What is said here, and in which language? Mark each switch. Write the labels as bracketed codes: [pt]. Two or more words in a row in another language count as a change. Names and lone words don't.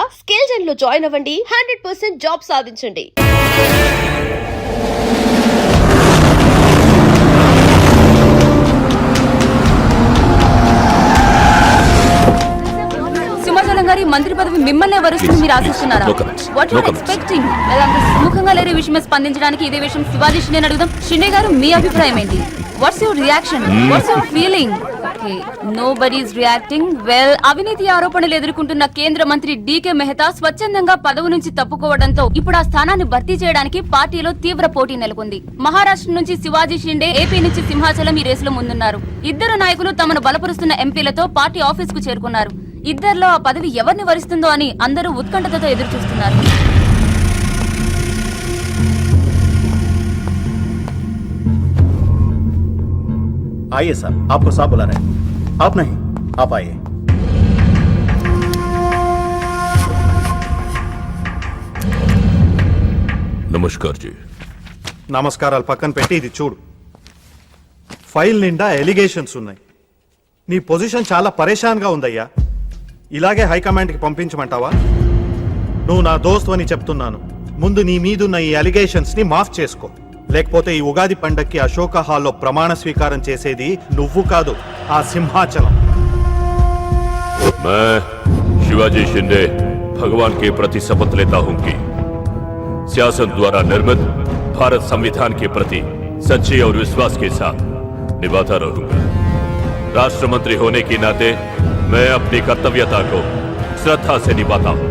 [te] స్కిల్ జెన్ లో జాయిన్ అవ్వండి. 100% జాబ్ సాధించండి. సింహాచలం గారి మంత్రి పదవి మిమ్మల్ని వరుస్తుంది మీరు ఆశిస్తున్నారా? [en] What you are expecting? [te] సుముఖంగా లేని విషయమే స్పందించడానికి ఇదే విషయం శివాజీ షిండే అడుగుదాం. షిండే గారు మీ అభిప్రాయం ఏంటి? [en] What's your reaction? What's your feeling? Okay, nobody is reacting. [te] వెల్, అవినీతి ఆరోపణలు ఎదుర్కొంటున్న కేంద్ర మంత్రి డీకే మెహతా స్వచ్ఛందంగా పదవి నుంచి తప్పుకోవడంతో ఇప్పుడు ఆ స్థానాన్ని భర్తీ చేయడానికి పార్టీలో తీవ్ర పోటీ నెలకొంది. మహారాష్ట్ర నుంచి శివాజీ షిండే, ఏపీ నుంచి సింహాచలం ఈ రేసులో ముందున్నారు. ఇద్దరు నాయకులు తమను బలపరుస్తున్న ఎంపీలతో పార్టీ ఆఫీస్ కు చేరుకున్నారు. ఇద్దరిలో ఆ పదవి ఎవరిని వరిస్తుందో అని అందరూ ఉత్కంఠతతో ఎదురు చూస్తున్నారు. [hi] आइए सर, आपको साहब बुला रहे हैं. आप नहीं, आप आइए. नमस्कार जी. [te] నమస్కారాలు పక్కన పెట్టి ఇది చూడు. ఫైల్ నిండా ఎలిగేషన్స్ ఉన్నాయి. నీ పొజిషన్ చాలా పరేషాన్గా ఉందయ్యా. ఇలాగే హైకమాండ్కి పంపించమంటావా? నువ్వు నా దోస్తు అని చెప్తున్నాను. ముందు నీ మీదున్న ఈ ఎలిగేషన్స్ని మాఫ్ చేసుకో. లేకపోతే ఈ ఉగాది పండక్కి అశోక హాల్లో ప్రమాణ స్వీకారం చేసేది నువ్వు కాదు, ఆ సింహాచలం. [hi] मैं शिवाजी शिंदे भगवान के प्रति शपथ लेता हूं कि शासन द्वारा निर्मित भारत संविधान के प्रति सच्चे और विश्वास के साथ निभाता रहूंगा. राष्ट्र मंत्री होने के नाते मैं अपनी कर्तव्यता को श्रद्धा से निभाता हूं.